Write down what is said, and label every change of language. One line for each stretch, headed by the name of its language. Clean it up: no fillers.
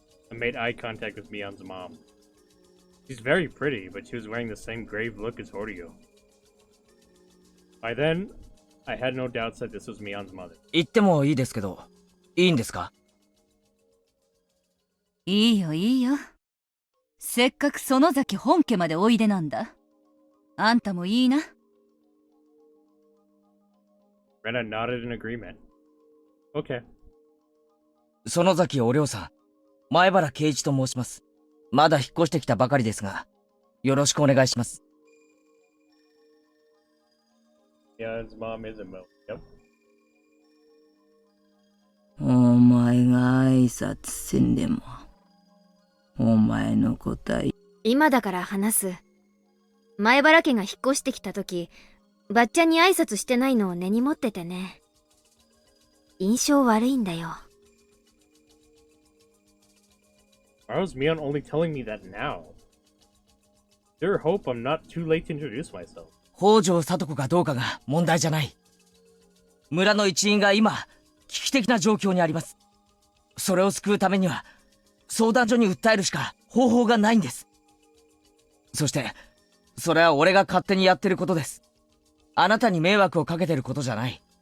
English: I made eye contact with Mion's mom. She's very pretty, but she was wearing the same grave look as Hordio. By then, I had no doubts that this was Mion's mother.
Japanese: 言ってもいいですけど、いいんですか？いいよいいよ。せっかく園崎本家までおいでなんだ。あんたもいいな。
English: Rena nodded in agreement. Okay.
Japanese: 園崎お涼さん、前原圭一と申します。まだ引っ越してきたばかりですが、よろしくお願いします。
English: Mion's mom is a Mo. Yep.
Japanese: お前が挨拶せんでも、お前の答え。今だから話す。前原家が引っ越してきた時、ばっちゃんに挨拶してないのを根に持っててね。印象悪いんだよ。
English: Why was Mion only telling me that now? Sure hope I'm not too late to introduce myself.
Japanese: 北条聡子がどうかが問題じゃない。村の一員が今、危機的な状況にあります。それを救うためには、相談所に訴えるしか方法がないんです。そして、それは俺が勝手にやってることです。あなたに迷惑をかけてることじゃない。